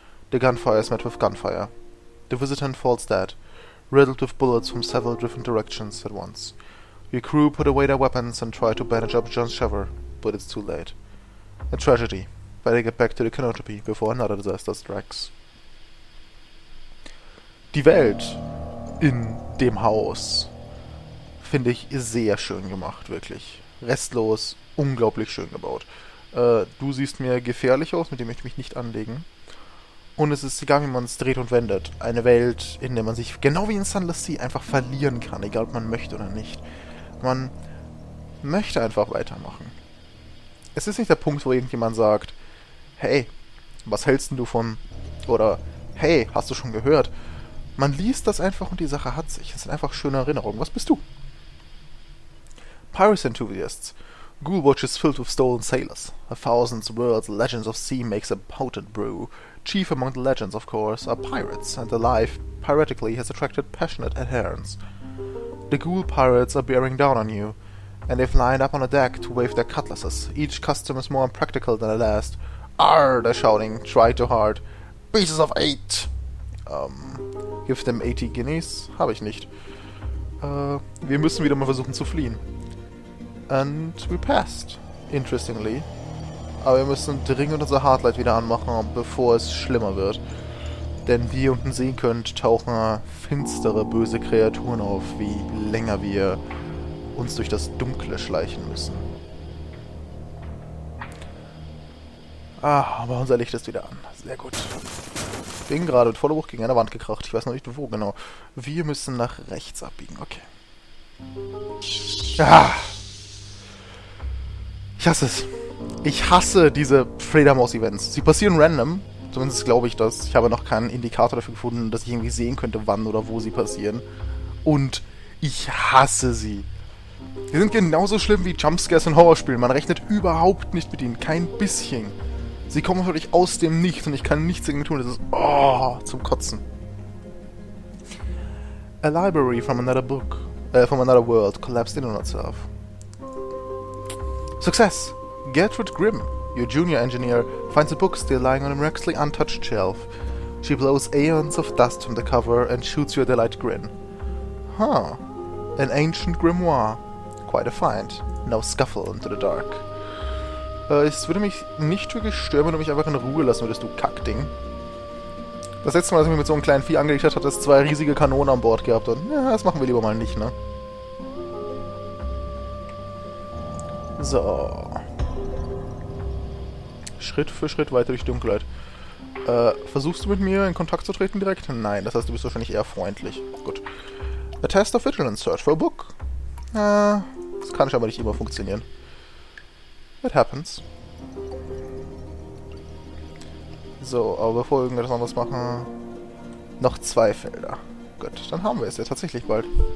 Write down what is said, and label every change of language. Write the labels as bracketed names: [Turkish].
[English] The gunfire is met with gunfire. The visitant falls dead, riddled with bullets from several different directions at once. Your crew put away their weapons and try to bandage up John Shover, but it's too late. A tragedy. Better get back to the canopy before another disaster strikes. [German] Die Welt in dem Haus finde ich sehr schön gemacht, wirklich. Restlos, unglaublich schön gebaut. Du siehst mir gefährlich aus, mit dem möchte ich mich nicht anlegen. Und es ist, egal wie man es dreht und wendet, eine Welt, in der man sich, genau wie in Sunless Sea, einfach verlieren kann, egal ob man möchte oder nicht. Man möchte einfach weitermachen. Es ist nicht der Punkt, wo irgendjemand sagt, hey, was hältst denn du von, oder hey, hast du schon gehört? Man liest das einfach und die Sache hat sich. Es sind einfach schöne Erinnerungen. Was bist du? [English] Piracy enthusiasts. Ghoul Watch is filled with stolen sailors. A thousand worlds legends of sea makes a potent brew. Chief among the legends, of course, are pirates, and their life, piratically, has attracted passionate adherents. The ghoul pirates are bearing down on you, and they've lined up on a deck to wave their cutlasses. Each custom is more impractical than the last. Arr, they're shouting, try too hard. Pieces of 8! Give them 80 guineas? [German] Habe ich nicht. Wir müssen wieder mal versuchen zu fliehen. [English] And we passed, interestingly. [German] Aber wir müssen dringend unser Hardlight wieder anmachen, bevor es schlimmer wird. Denn wie ihr unten sehen könnt, tauchen finstere, böse Kreaturen auf, wie länger wir uns durch das Dunkle schleichen müssen. Ah, aber unser Licht ist wieder an. Sehr gut. Bin gerade mit voller Wucht gegen eine Wand gekracht. Ich weiß noch nicht, wo genau. Wir müssen nach rechts abbiegen. Okay. Ah. Ich hasse es. Ich hasse diese Fledermaus-Events. Sie passieren random. Zumindest glaube ich das. Ich habe noch keinen Indikator dafür gefunden, dass ich irgendwie sehen könnte, wann oder wo sie passieren. Und ich hasse sie. Sie sind genauso schlimm wie Jumpscares in Horrorspielen. Man rechnet überhaupt nicht mit ihnen. Kein bisschen. Sie kommen wirklich aus dem Nichts und ich kann nichts dagegen tun. Das ist zum Kotzen. [English] A library from another book, from another world collapsed in on itself. Success! Gertrude Grimm, your junior engineer, finds a book still lying on a miraculously untouched shelf. She blows aeons of dust from the cover and shoots you a delighted grin. Huh. An ancient grimoire. Quite a find. No scuffle into the dark. [German] Es würde mich nicht wirklich stören, wenn du mich einfach in Ruhe lassen würdest, du Kackding. Das letzte Mal, als ich mich mit so einem kleinen Vieh angelegt habe, hat es 2 riesige Kanonen an Bord gehabt und ja, das machen wir lieber mal nicht, ne? So. Schritt für Schritt weiter durch die Dunkelheit. Versuchst du mit mir in Kontakt zu treten direkt? Nein, das heißt, du bist wahrscheinlich eher freundlich. Gut. [English] A test of vigilance, search for a book. [German] Das kann scheinbar nicht immer funktionieren. [English] It happens. [German] So, aber bevor wir irgendetwas anderes machen, noch 2 Felder. Gut, dann haben wir es ja tatsächlich bald.